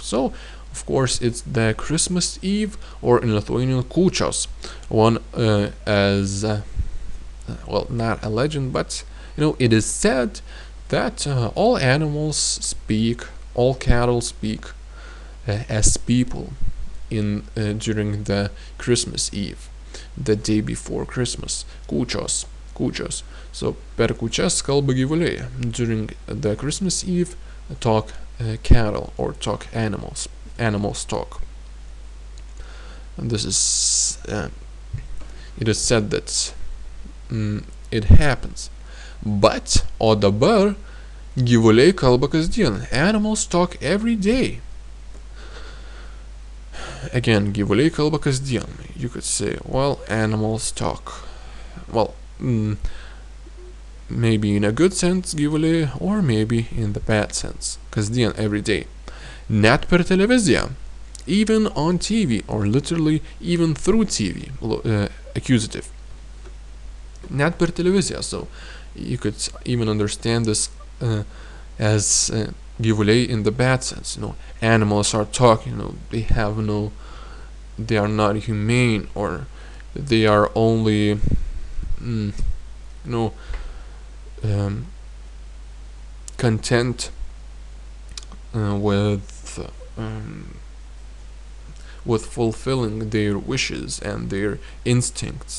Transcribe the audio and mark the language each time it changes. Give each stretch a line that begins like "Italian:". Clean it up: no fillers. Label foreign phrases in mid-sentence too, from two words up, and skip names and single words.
English: So of course it's the Christmas Eve, or in Lithuanian kūčios, one as well, not a legend, but you know, it is said that all animals speak, all cattle speak as people in during the Christmas Eve, the day before Christmas, kūčios.
Lithuanian: So per kūčias kalba gyvuliai.
English: During the Christmas Eve, talk cattle, or talk animals. Animals talk. And this is it is said that it happens.
Lithuanian: But o dabar gyvuliai kalba kasdien.
English: Animals talk every day. Again,
Lithuanian: gyvuliai kalba kasdien.
English: You could say, well, animals talk. Well, maybe in a good sense, gyvuliai, or maybe in the bad sense. Kasdien, every day.
Lithuanian: Net per televiziją.
English: Even on TV, or literally even through TV. Accusative.
Lithuanian: Net per televiziją.
English: So you could even understand this as gyvuliai in the bad sense. You know, animals are talking. You know, they are not humane, or they are only content with fulfilling their wishes and their instincts.